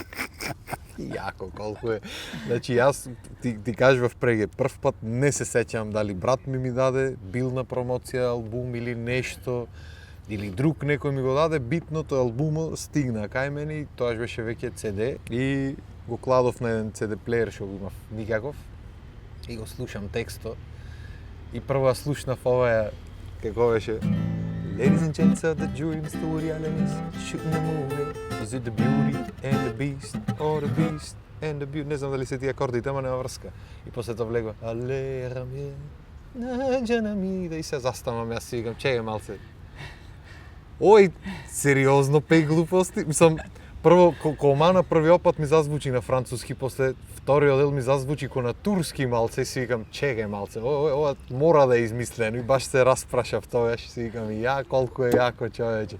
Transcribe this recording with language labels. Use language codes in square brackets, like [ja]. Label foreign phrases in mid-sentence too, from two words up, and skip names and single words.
[mk] Јако, колку е. Значи, јас ти кажував преге, прв пат не се сеќавам дали брат ми даде, бил на промоција албум или нешто, или друг некој ми го даде, битното албумот стигна кај мене и тоаш беше веќе CD и го кладов на еден CD плеер што го имав никаков и го слушам тексто и прво слушнав оваа како беше [en] Ladies and gents of the jury, Mr. Woody Allen is shooting a movie. Is it the beauty and the beast, or the beast and the beauty? [mk] Не знам дали се тие акордите, ама нема врска. И после тоа влегува Алера ми, наđена ми, да и се заставам, јас си викам, чеј малце. Ој, сериозно пеј глупости. Мислам, прво, кома на првиот пат ми зазвучи на француски, после вториот дел ми зазвучи ко на турски малце и си викам, чекај малце, ова мора да е измислено и баш се распрашав тоа, си викам, ја, колку е јако човече.